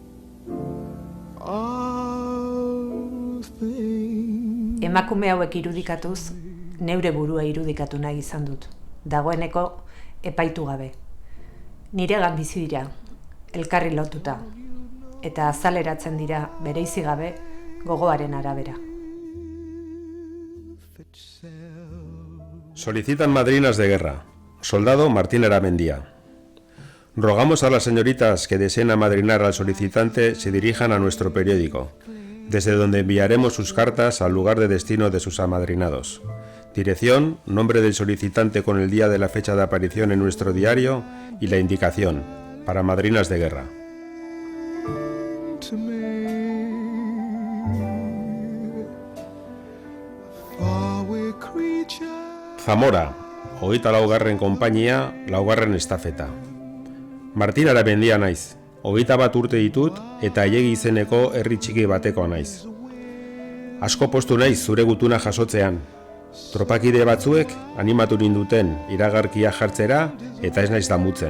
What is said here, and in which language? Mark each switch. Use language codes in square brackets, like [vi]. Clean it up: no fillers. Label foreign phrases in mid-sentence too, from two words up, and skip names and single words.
[eu] Emakume hauek irudikatuz, neure burua irudikatu nahi izan dut, dagoeneko epaitu gabe. Niregan bizi dira, elkarri lotuta, eta azaleratzen dira bereizi gabe gogoaren arabera. [es] Solicitan madrinas de guerra. Soldado Martín Aramendia. Rogamos a las señoritas que deseen amadrinar al solicitante se dirijan a nuestro periódico, desde donde enviaremos sus cartas al lugar de destino de sus amadrinados. Dirección, nombre del solicitante con el día de la fecha de aparición en nuestro diario y la indicación, para madrinas de guerra. Zamora, 24. konpainia, 2. estafeta. [eu] Martin Aramendia naiz, 21 urte ditut eta Ailegi izeneko herri txiki batekoa naiz. Asko postu naiz zure gutuna jasotzean. Tropakide batzuek animatu ninduten iragarkia jartzera eta ez naiz damutzen.